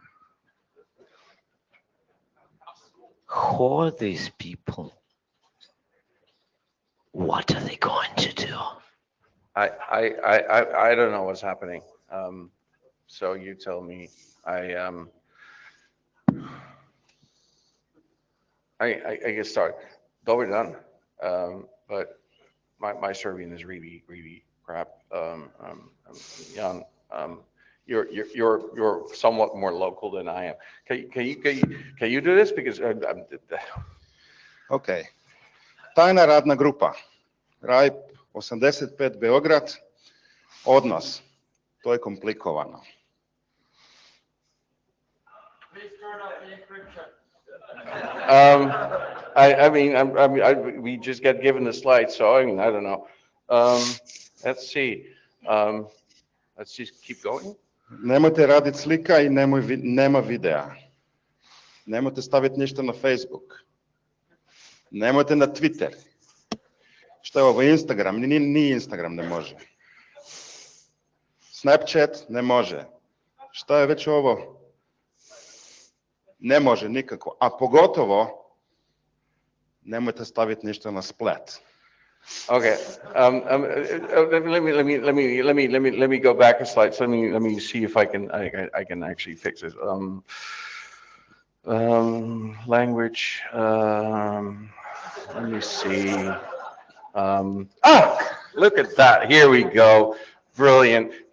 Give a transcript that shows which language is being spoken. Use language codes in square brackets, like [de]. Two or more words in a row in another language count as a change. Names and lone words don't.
[en] Who are these people? What are they going to do? I don't know what's happening. So you tell me. I can start. [sr] Dobar dan. [en] But my Serbian is really crap. Jan, you're somewhat more local than I am. Can you do this? Because [sr] okay. Tajna radna grupa. RIPE 85 Beograd. Odnos. To je komplikovano. [en] Please turn off the encryption. We just got given the slide, so I don't know. Let's see. Let's just keep going. [sr] Nemojte raditi slika i nema videa. Nemojte staviti ništa na Facebook. Nemojte na Twitter. Što je ovo, Instagram? Ni Instagram ne može. Snapchat ne može. Šta je već ovo? Ne može nikako. A pogotovo nemojte staviti ništa na Splat. [en] Okay. Let me go back a slide. So let me see if I can actually fix this. Language. Let me see. Look at that. Here we go. Brilliant.